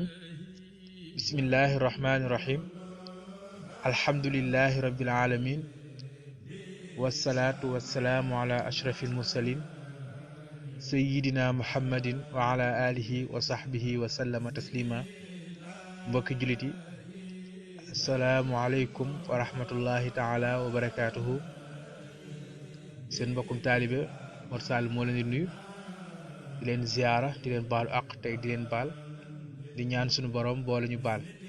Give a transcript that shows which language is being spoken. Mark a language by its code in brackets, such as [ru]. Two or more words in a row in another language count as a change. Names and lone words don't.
[ar] بسم الله الرحمن الرحيم. الحمد لله رب العالمين، والصلاة والسلام على أشرف المرسلين سيدنا محمد وعلى آله وصحبه وسلم تسليما. [wo] mbokki jullit yi, [ar] السلام عليكم ورحمة الله تعالى وبركاته. [wo] seen mbokkum taalibe Mor Sall moo leen di nuyu, di leen ziyaara, di leen baalu àq tey di leen baal, di ñaan sunu borom boole ñu baal.